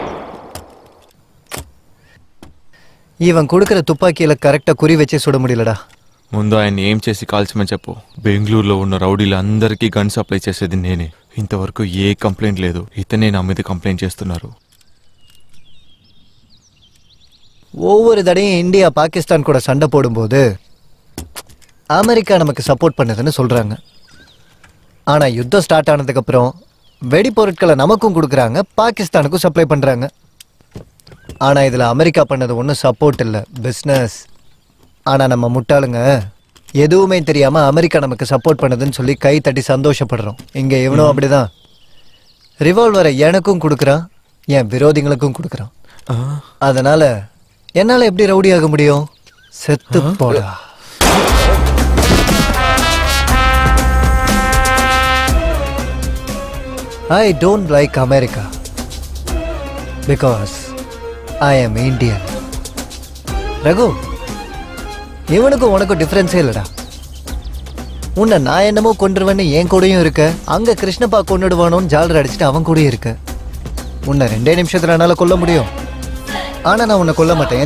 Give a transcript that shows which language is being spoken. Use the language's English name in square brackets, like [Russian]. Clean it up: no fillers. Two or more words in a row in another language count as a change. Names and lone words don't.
[Tamil] இவன் கொடுக்கிற துப்பாக்கியில கரெக்டா குறி வச்சே சுட முடியலடா. [Telugu] ముందు ఆయన ఏం చేసి కాల్చమని చెప్పు. బెంగళూరులో ఉన్న రౌడీలు అందరికీ గన్ సప్లై చేసేది నేనే. ఇంతవరకు ఏ కంప్లైంట్ లేదు. ఇతనే నా మీద కంప్లైంట్ చేస్తున్నారు. [Tamil] ஒவ்வொரு தடையும் இந்தியா பாகிஸ்தான் கூட சண்டை போடும்போது அமெரிக்கா நமக்கு சப்போர்ட் பண்ணுதுன்னு சொல்றாங்க. ஆனா யுத்தம் ஸ்டார்ட் ஆனதுக்கு அப்புறம் வெடிப்பொருட்களை நமக்கும் கொடுக்குறாங்க, பாகிஸ்தானுக்கும் சப்ளை பண்றாங்க. ஆனா இதுல அமெரிக்கா பண்ணது ஒன்றும் சப்போர்ட் இல்லை, பிஸ்னஸ். ஆனா நம்ம முட்டாளுங்க எதுவுமே தெரியாம அமெரிக்கா நமக்கு சப்போர்ட் பண்ணுதுன்னு சொல்லி கை தட்டி சந்தோஷப்படுறோம். இங்க இவனும் அப்படிதான். ரிவால்வரை எனக்கும் கொடுக்குறான், என் விரோதிகளுக்கும் கொடுக்குறான். அதனால என்னால எப்படி ரவுடி ஆக முடியும்? செத்து போடா. [English] I don't like America because I am Indian. [Tamil] ரகு, இவனுக்கும் உனக்கும் டிஃபரன்ஸே இல்லடா. உன்னை நான் என்னமோ கொண்டுருவேன்னு என் கூடயும் இருக்க, அங்க கிருஷ்ணப்பா கொண்டுடுவானோன்னு ஜாலர் அடிச்சுட்டு அவன் கூடயும் இருக்க. உன்னை 2 நிமிஷத்துல என்னால கொல்ல முடியும், ஆனா நான் உன்னை கொல்ல மாட்டேன்.